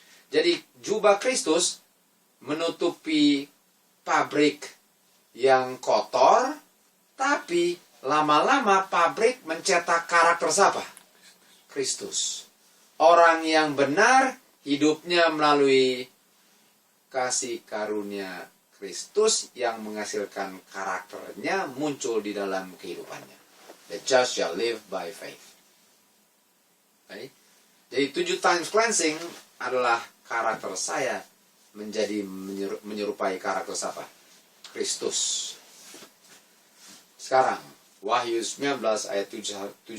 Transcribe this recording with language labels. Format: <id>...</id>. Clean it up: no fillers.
<id>Jadi jubah Kristus menutupi pabrik yang kotor, tapi lama-lama pabrik mencetak karakter siapa? Kristus. Orang yang benar hidupnya melalui kasih karunia Kristus yang menghasilkan karakternya muncul di dalam kehidupannya.</id> <en>The just shall live by faith. Okay?</en> <id>Jadi</id> <en>7 times cleansing</en> <id>adalah karakter saya menjadi menyerupai karakter siapa? Kristus. Sekarang Wahyu 19 ayat 7-8.</id>